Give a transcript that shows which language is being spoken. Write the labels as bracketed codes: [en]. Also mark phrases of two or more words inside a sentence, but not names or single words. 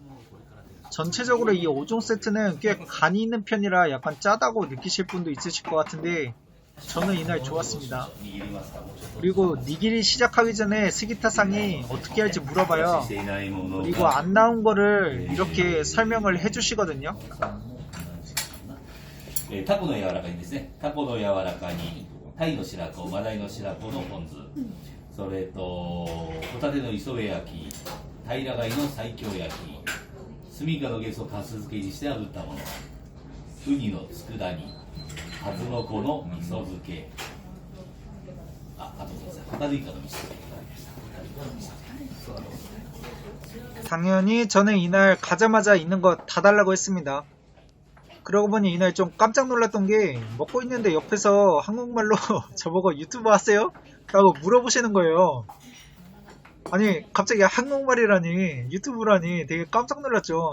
[ko] 전체적으로 이 5종 세트는 꽤 간이 있는 편이라 약간 짜다고 느끼실 분도 있으실 것 같은데 저는 이날 좋았습니다. 그리고 니기리 시작하기 전에 스기타상이 어떻게 할지 물어봐요. 그리고 안 나온 거를 이렇게 설명을 해주시거든요. [ja] タコの柔らかにですね、タコの柔らかに、タイの白子、マダイの白子のポン酢、それとホタテの磯辺焼き、平貝の西京焼き、スミカのゲソをかす漬けにして炙ったもの、ウニの佃煮、数の子の味噌漬け、 ホタルイカの味噌でございました。ホタルイカの味噌で。 [ko] 당연히 저는 이날 가자마자 있는 거 다 달라고 했습니다. 그러고 보니 이날 좀 깜짝 놀랐던 게 먹고 있는데 옆에서 한국말로 저보고 유튜브 하세요? 라고 물어보시는 거예요. 아니 갑자기 한국말이라니 유튜브라니 되게 깜짝 놀랐죠.